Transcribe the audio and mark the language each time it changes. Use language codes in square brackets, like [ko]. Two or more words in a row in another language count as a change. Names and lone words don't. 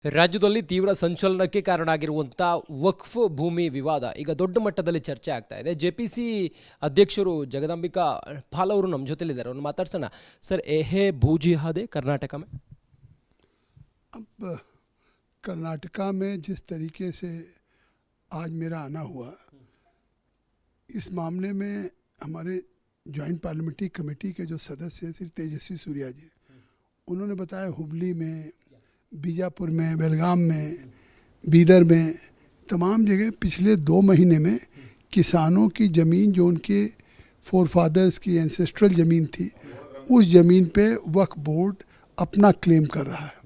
[kn] ರಾಜ್ಯದಲ್ಲಿ ತೀವ್ರ ಸಂಚಲನಕ್ಕೆ ಕಾರಣ ಆಗಿರುವಂಥ ವಕ್ಫ್ ಭೂಮಿ ವಿವಾದ ಈಗ ದೊಡ್ಡ ಮಟ್ಟದಲ್ಲಿ ಚರ್ಚೆ ಆಗ್ತಾ ಇದೆ. ಜೆಪಿಸಿ ಅಧ್ಯಕ್ಷರು ಜಗದಾಂಬಿಕಾ ಪಾಲ್ ಅವರು ನಮ್ಮ ಜೊತೆಲಿದ್ದಾರೆ, ಅವ್ರನ್ನ ಮಾತಾಡ್ಸೋಣ. [hi] सर, ये भू जिहाद कर्नाटक में? अब कर्नाटका में जिस तरीके से आज मेरा आना हुआ, इस मामले में हमारे जॉइंट पार्लियामेंट्री कमेटी के जो सदस्य हैं श्री तेजस्वी सूर्या जी, उन्होंने बताया हुबली में, बीजापुर में, बेलगाम में, बीदर में, तमाम जगह पिछले 2 महीने में किसानों की ज़मीन जो उनके [en] fore fathers [hi] की एंसेस्ट्रल ज़मीन थी, उस ज़मीन पे वक्फ बोर्ड अपना क्लेम कर रहा है।